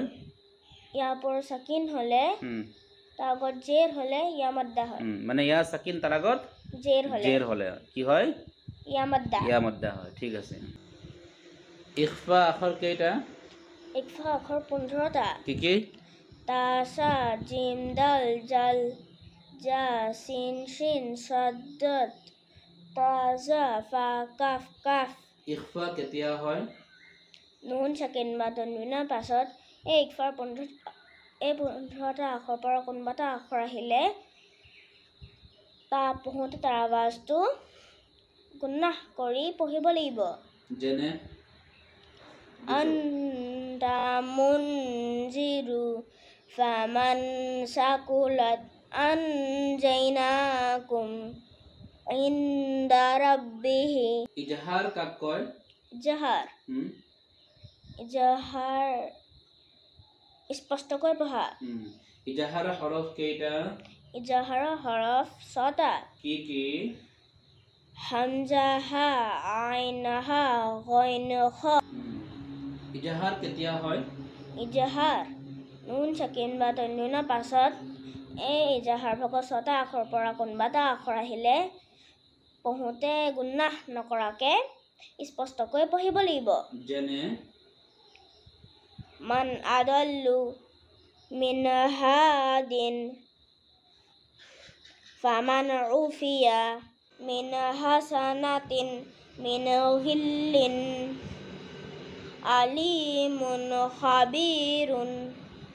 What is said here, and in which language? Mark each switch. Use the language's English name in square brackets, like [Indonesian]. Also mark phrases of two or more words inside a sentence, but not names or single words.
[Assamese] ইয়াৰ পৰ সাকিন হলে তাৰ আগত জেৰ হলে ইয়া মদ্দা হয়। মানে ইয়া সাকিন তাৰ আগত জেৰ হলে কি হয়? ইয়া মদ্দা হয়। ঠিক আছে। ইখফা আখৰ কেইটা? ইখফা আখৰ 15টা। কি? [Arabic] ت ث ج د, ذ ز س ش ص ض ط ظ ف ق ك. [Assamese] ইখফা কেতিয়া হয়? নুন সাকিন বা তনবিনৰ পাছত এই ইখফাৰ 15টা আখৰৰ পৰা কোনোবা এটা আখৰ আহিলে তাৰ পঢ়োতে তাৰ আৱাজটো গুন্নাহ কৰি পঢ়িব লাগিব। যেনে [Arabic] أنت منذر فمن ثقلت أنزلناكم عند ربه. [Assamese] ইজহাৰ কাক কয়? ইজহাৰ স্পষ্টকৈ পঢ়া। ইজহাৰৰ হৰফ কেইটা? ইজহাৰৰ হৰফ 6টা। কি? [Arabic] ء ه ع ح غ خ. [Assamese] ইজহাৰ কেতিয়া হয়? ইজহাৰ নুন সাকিন বা তনবিনৰ পাছত এই ইজহাৰ ভাগৰ 6টা আখৰৰ পৰা কোনোবা এটা আখৰ আহিলে পঢ়োতে গুন্নাহ নকৰাকে স্পষ্টকৈ পঢ়িব লাগিব। যেনে [Arabic] من أضل من هاد فمن أوتي من حسنة من غل عليم خبير.